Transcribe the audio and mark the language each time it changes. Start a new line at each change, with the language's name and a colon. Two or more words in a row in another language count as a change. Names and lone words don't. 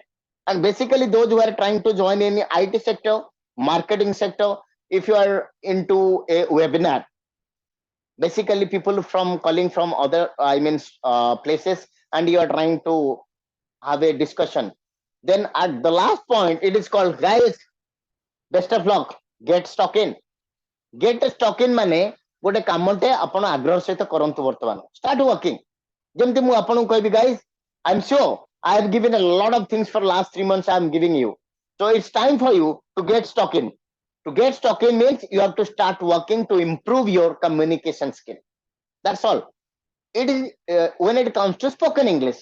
English: And basically, those who are trying to join in the IT sector, marketing sector, if you are into a webinar, basically people from calling from other, places, and you are trying to have a discussion. Then at the last point, it is called, guys, best of luck, get stuck in. Get stuck in
Odia: ମାନେ ଗୋଟେ କାମଟେ ଆପଣ ଆଗ୍ରହ ସହିତ କରନ୍ତୁ ବର୍ତ୍ତମାନ,
English: start working.
Odia: ଯେମିତି ମୁଁ ଆପଣଙ୍କୁ କହିବି,
English: guys, I'm sure I have given a lot of things for last 3 months. I'm giving you, so it's time for you to get stuck in. To get stuck in means you have to start working to improve your communication skill. That's all. It is when it comes to spoken English.